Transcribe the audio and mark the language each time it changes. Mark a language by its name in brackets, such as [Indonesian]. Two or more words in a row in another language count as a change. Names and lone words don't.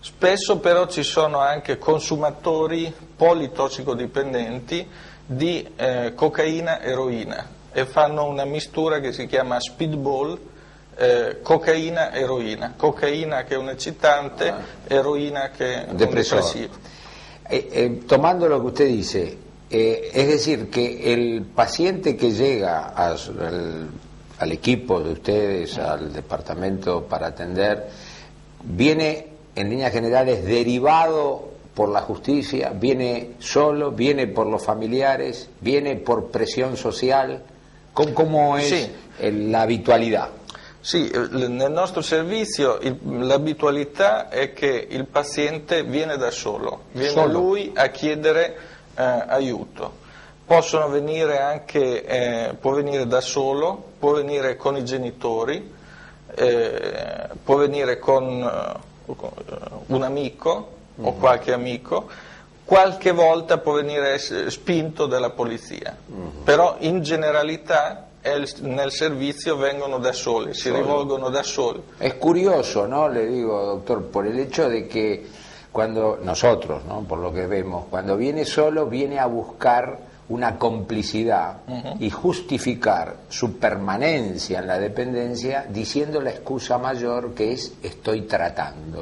[Italian] Spesso però ci sono anche consumatori politossicodipendenti di cocaina, eroina, e fanno una mistura che si chiama speedball, cocaina, eroina, cocaina che è un eccitante, eroina che è un depresivo. [Spanish] Tomando lo que usted dice, es decir, que el paciente que llega al equipo de ustedes, al departamento para atender, viene en líneas generales derivado por la justicia, viene solo, viene por los familiares, viene por presión social. ¿Cómo es [Italian] sì. [Spanish] La habitualidad? [Italian] Sì, nel nostro servizio l'abitualità è che il paziente viene da solo, viene lui a chiedere aiuto. Possono venire anche, può venire da solo, può venire con i genitori, può venire con un amico o qualche amico, qualche volta può venire spinto dalla polizia, però in generalità nel servizio vengono da soli, si rivolgono da soli. [Spanish] Es curioso, ¿no? Le digo, doctor, por el hecho de que cuando nosotros, ¿no? Por lo que vemos, cuando viene solo, viene a buscar una complicidad y justificar su permanencia en la dependencia diciendo la excusa mayor que es estoy tratando.